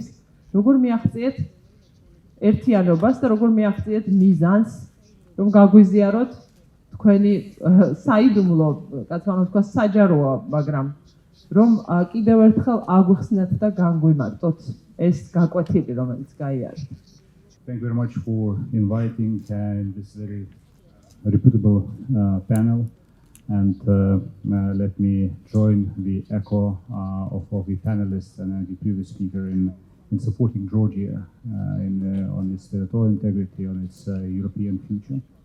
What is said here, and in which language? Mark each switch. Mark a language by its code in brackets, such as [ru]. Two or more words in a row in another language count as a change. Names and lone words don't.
[ka] როგორ მიაღწიეთ ერთიანობას და როგორ მიაღწიეთ მიზანს, რომ გაგვიზიაროთ თქვენი საიდუმლო, კაცმანო თქვა საჯაროა, მაგრამ რომ კიდევ ერთხელ აგვიხსნათ და განგვიმარტოთ ეს გაკვეთილი, რომელიც გაიარეთ. [en] Thank you very much for inviting this very reputable panel, and let me join the echo of the panelists and the previous speaker in supporting Georgia on its territorial integrity, on its European future.